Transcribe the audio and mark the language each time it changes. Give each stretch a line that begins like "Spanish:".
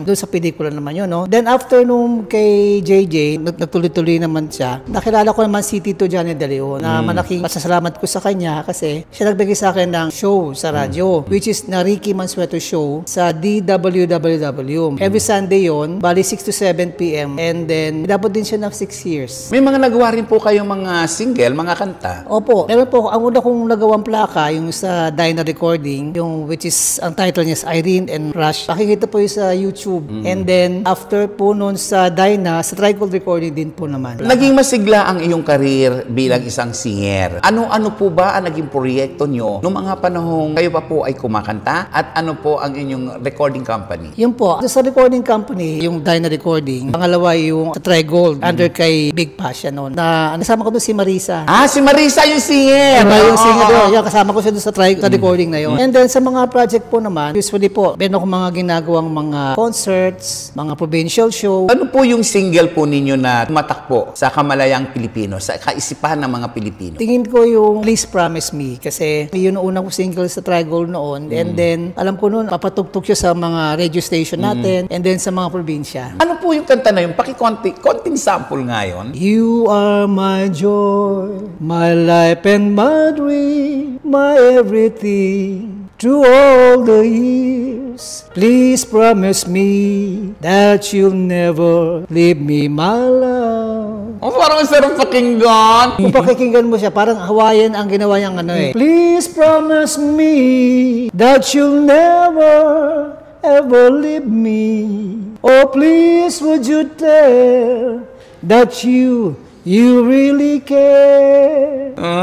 Filipino: Doon sa pelikula naman yun, no? Then, after nung kay JJ, nagtuloy-tuloy naman siya. Nakilala ko naman si Tito Johnny De Leon na malaking pasasalamat ko sa kanya kasi siya nagbigay sa akin ng show sa radyo, which is na Ricky Mansueto Show sa DWWW.
English: Every Sunday yon, bali 6 to 7 p.m.
Filipino: And then, dapat din siya ng 6 years. May mga nagawa rin po kayong mga single, mga kanta. Opo. Meron po, ang una kong nagawang plaka, yung sa Dyna Recording, yung which is, ang title niya is Irene and Rush. Pakikita po yung sa YouTube. And then, after po nun sa Dyna, sa Trigold Recording din po naman. Naging masigla ang iyong karir bilang isang singer. Ano po ba ang naging proyekto nyo noong mga panahong kayo pa po ay kumakanta? At ano po ang inyong recording company? Yun po. Sa recording company, yung Dyna Recording. Pangalawa yung sa Trigold, under kay Big Passion noon. Na nasama ko doon si Marisa. Ah, si Marisa yung singer! Yung singer doon. Yung kasama ko siya doon sa recording na yun. And then sa mga project po naman, usually po, meron akong mga ginagawang mga concerts, mga provincial show. Ano po yung single po ninyo na tumatakbo sa kamalayang Pilipino, sa kaisipan ng mga Pilipino? Tingin ko yung Please Promise Me kasi yun ang unang single sa Trigold noon. And then, alam ko noon, papatugtog siya sa mga radio station natin and then sa mga probinsya. Ano po yung kanta na yun? Konting sample nga yun.
English: You are my joy, my life and my dream, my everything. Through all the years, please promise me that you'll never leave me, my love.
Filipino: Oh, parang sarap pakinggan. Kung pakikinggan mo siya, parang Hawaiian ang ginawa niyang ano eh.
English: Please promise me that you'll never ever leave me. Oh, please would you tell that you really care.